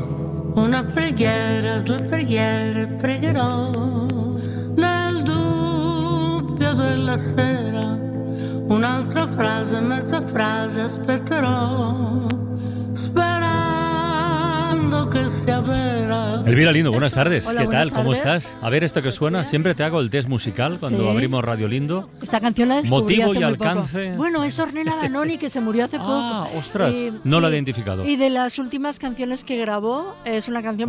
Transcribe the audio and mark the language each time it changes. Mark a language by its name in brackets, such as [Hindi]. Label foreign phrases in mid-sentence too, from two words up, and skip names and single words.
[Italian] Una preghiera, due preghiere, pregherò nel dubbio della sera. Un'altra frase, mezza frase, aspetterò, sperando [Spanish] que sea vera. Elvira Lindo, buenas tardes. Hola, ¿Qué buenas tal? ¿Cómo tardes. estás? A ver, esto que suena, siempre te hago el test musical cuando Sí. abrimos Radio Lindo. Esta canción la descubrí Motivo hace y muy alcance. poco. Bueno, es Ornella Vanoni, que se murió hace poco. Ah, ostras, no la he identificado. Y de las últimas canciones que grabó, es una canción